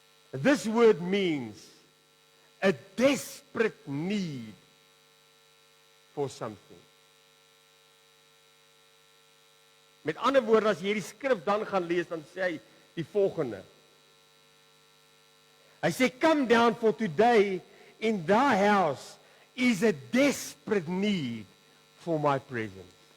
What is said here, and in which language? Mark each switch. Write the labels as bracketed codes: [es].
[en] This word means a desperate need for something. [af] Met ander woorde, as jy hierdie skrif dan gaan lees, dan sê hy die volgende. Hy sê, [en] come down, for today in thy house is a desperate need for my presence.